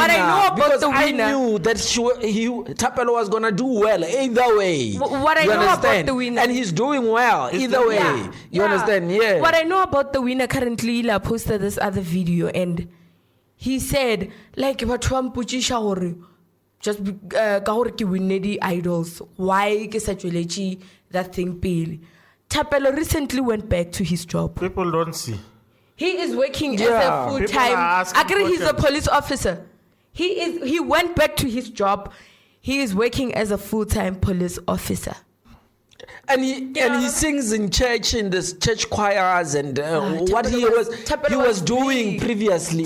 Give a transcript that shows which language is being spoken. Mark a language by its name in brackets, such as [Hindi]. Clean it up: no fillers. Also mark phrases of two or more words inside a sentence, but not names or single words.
[English] What I know about the winner, I knew that Thapelo was gonna do well either way. What I know about the winner, and he's doing well either way. You understand? Yeah. What I know about the winner currently, Ila posted this other video, and he said, like, just [Southern Sotho] ka hore ke winne di idols, [English] why [Southern Sotho] ke sa tsweletse [English] that thing pele. Thapelo recently went back to his job. People don't see. He is working as a full-time. I agree, he's a police officer. He went back to his job. He is working as a full-time police officer. And he sings in church, in the church choirs, and what he was doing previously.